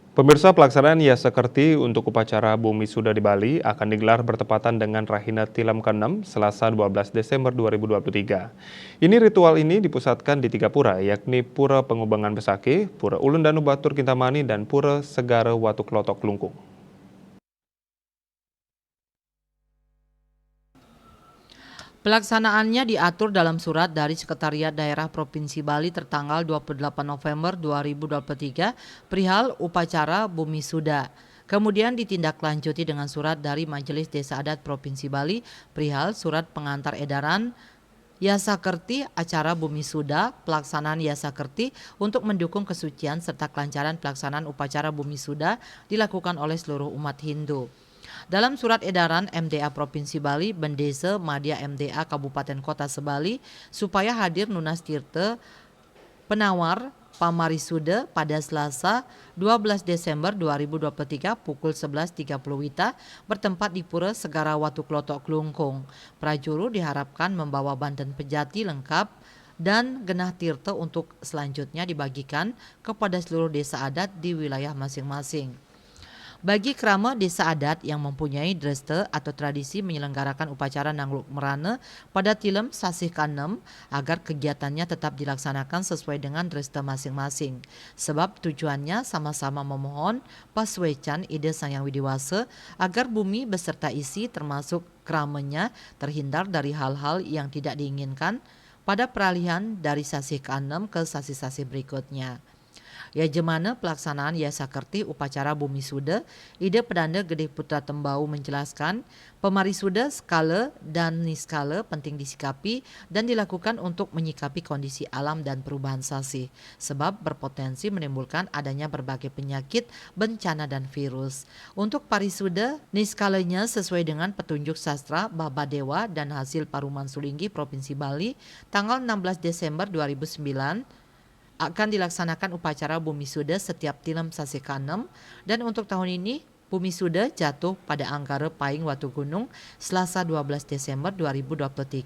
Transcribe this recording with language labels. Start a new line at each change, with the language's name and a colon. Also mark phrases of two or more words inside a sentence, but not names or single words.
Indonesian: Pemirsa, pelaksanaan Yasakerti untuk upacara Bumi Suda di Bali akan digelar bertepatan dengan Rahina Tilam ke-6 Selasa 12 Desember 2023. Ritual ini dipusatkan di tiga pura, yakni Pura Pengubangan Besaki, Pura Ulun Danu Batur Kintamani, dan Pura Segara Watu Klotok Lungkung. Pelaksanaannya diatur dalam surat dari Sekretariat Daerah Provinsi Bali tertanggal 28 November 2023 perihal upacara Bumi Suda. Kemudian ditindaklanjuti dengan surat dari Majelis Desa Adat Provinsi Bali perihal surat pengantar edaran Yasakerti acara Bumi Suda, pelaksanaan Yasakerti untuk mendukung kesucian serta kelancaran pelaksanaan upacara Bumi Suda dilakukan oleh seluruh umat Hindu. Dalam surat edaran MDA Provinsi Bali, Bendesa Madya MDA Kabupaten Kota Sebali supaya hadir
Balinese: Nunas Tirte
Indonesian: penawar Pamarisuda pada Selasa 12 Desember 2023 pukul 11.30 WITA bertempat di Pura Segara Watu Klotok Klungkung. Prajuru diharapkan membawa
Balinese: banten pejati
Indonesian: lengkap dan
Balinese: genah tirta
Indonesian: untuk selanjutnya dibagikan kepada seluruh desa adat di wilayah masing-masing. Bagi krama desa adat yang mempunyai dreste atau tradisi menyelenggarakan upacara Nangluk Merana pada Tilem Sasih Kanem agar kegiatannya tetap dilaksanakan sesuai dengan dreste masing-masing. Sebab tujuannya sama-sama memohon
Balinese: paswecan ide
Indonesian: Sang Yang Widiwasa agar bumi beserta isi termasuk kramanya terhindar dari hal-hal yang tidak diinginkan pada peralihan dari Sasih Kanem ke sasih-sasih berikutnya. Ya jemana pelaksanaan Yasakerti upacara Bumi Suda, Ide Pedanda Gede Putra Tembau menjelaskan, pemarisuda skala dan niskala penting disikapi dan dilakukan untuk menyikapi kondisi alam dan perubahan sasih, sebab berpotensi menimbulkan adanya berbagai penyakit, bencana dan virus. Untuk parisuda, niskalanya sesuai dengan petunjuk sastra Baba Dewa dan hasil Paruman Sulinggi Provinsi Bali, tanggal 16 Desember 2009, akan dilaksanakan upacara Bumi Suda setiap Tilem Sasih Kanem dan untuk tahun ini Bumi Suda jatuh pada Anggara Paing Watu Gunung Selasa 12 Desember 2023.